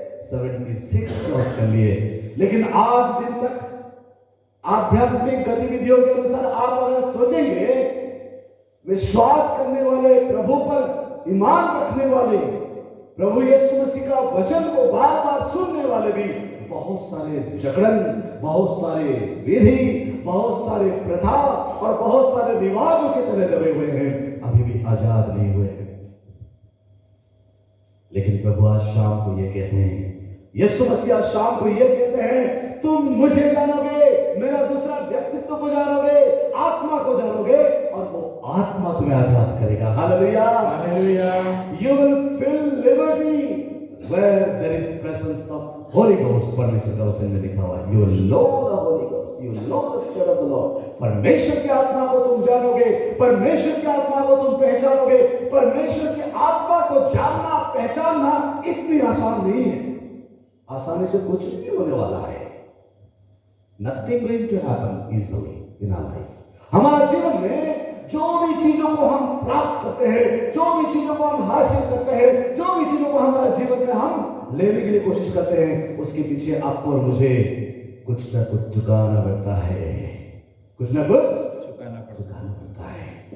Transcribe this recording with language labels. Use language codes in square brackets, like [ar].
[hi] 76 cross कर लिए। लेकिन आज दिन तक आध्यात्मिक गतिविधियों के अनुसार आप अगर सोचेंगे, विश्वास करने वाले, प्रभु पर ईमान रखने वाले, प्रभु यीशु मसीह का वचन को बार बार सुनने वाले भी बहुत सारे जगड़न, बहुत सारे विधि, बहुत सारे प्रथा और बहुत सारे रिवाजों के तरह दबे हुए हैं, अभी भी आजाद नहीं हुए हैं। लेकिन प्रभु आज शाम को ये कहते हैं, यीशु मसीह आज शाम को ये कहते हैं, तुम मुझे जानोगे, मेरा दूसरा व्यक्तित्व को जानोगे, आत्मा को जानोगे और वो आत्मा तुम्हें आजाद करेगा। Hallelujah, hallelujah. [en] You will feel liberty where there is presence of Holy Ghost। [hi] परमेश्वर का वचन में लिखा हुआ है, [en] You will know the Holy Ghost, you will know the Spirit of the Lord। [hi] परमेश्वर की आत्मा को तुम जानोगे, परमेश्वर की आत्मा को तुम पहचानोगे। परमेश्वर की आत्मा को जानना, पहचानना इतनी आसान नहीं है। आसानी से कुछ नहीं होने वाला है। [en] Nothing going to happen easily in our life. [hi] हमारा जीवन में जो भी चीजों को हम प्राप्त करते हैं, जो भी चीजों को हम हासिल करते हैं, जो भी चीजों को हमारा जीवन में हम लेने के लिए कोशिश करते हैं, उसके पीछे आपको और मुझे कुछ ना कुछ चुकाना पड़ता है, कुछ ना कुछ चुकाना पड़ता है।